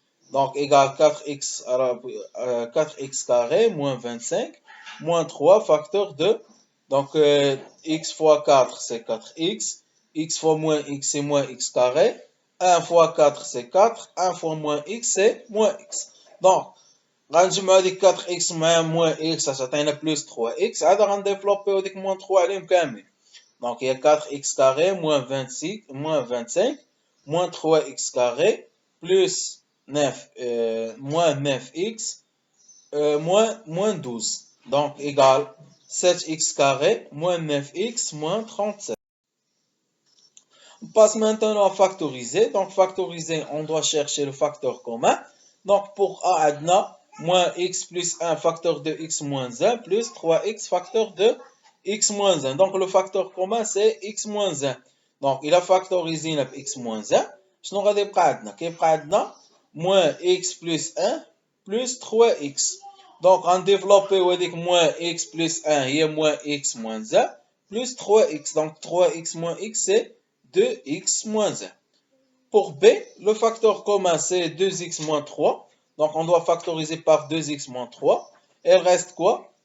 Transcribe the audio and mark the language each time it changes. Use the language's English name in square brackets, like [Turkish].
[French] Donc, égal 4x, 4x carré moins 25, moins 3, facteur de, donc x fois 4, c'est 4x, x fois moins x, c'est moins x carré, 1 fois 4, c'est 4, 1 fois moins x, c'est moins x. [Arabic] Donc, غنجمعو هاديك 4x مع moins x غتعطينا plus 3x عاد غنديفلوبيو ديك moins 3 عليهم كاملين. [French] Donc il y a 4x carré moins 26 moins 25 moins 3x carré plus 9 moins 9x moins 12. Donc égal 7x carré moins 9x moins 37. On passe maintenant à factoriser. Donc factoriser, on doit chercher le facteur commun. Donc pour A adna, moins x plus 1 facteur de x moins 1 plus 3x facteur de x moins 1. Donc le facteur commun c'est x moins 1. Donc il a factorisé x moins 1. [Arabic] شنو غادي يبقى عندنا؟ كيبقى عندنا [French] moins x plus 1 plus 3x. Donc on développe هذيك moins x plus 1 هي moins x moins 1 plus 3x. Donc 3x moins x c'est 2x moins 1. Pour B, le facteur commun c'est 2x moins 3. Donc on doit factoriser par 2x moins 3. Il reste quoi?